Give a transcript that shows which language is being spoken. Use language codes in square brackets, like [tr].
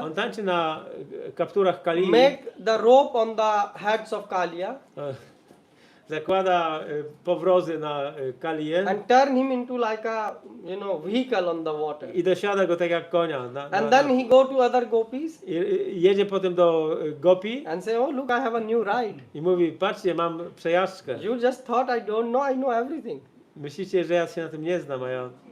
[pl] on tańczy na kapturach Kalii, [en] make the rope on the heads of Kalia [pl] zakłada powrozy na Kalię [en] and turn him into like a vehicle on the water. [pl] i dosiada go tak jak konia. [en] And then he go to other gopis [pl] I jedzie potem do Gopi [en] and say, oh look, I have a new ride. [pl] i mówi, patrzcie, mam przejażdżkę. [en] You just thought I don't know, I know everything. [pl] Myślicie, że ja się na tym nie znam, a ja...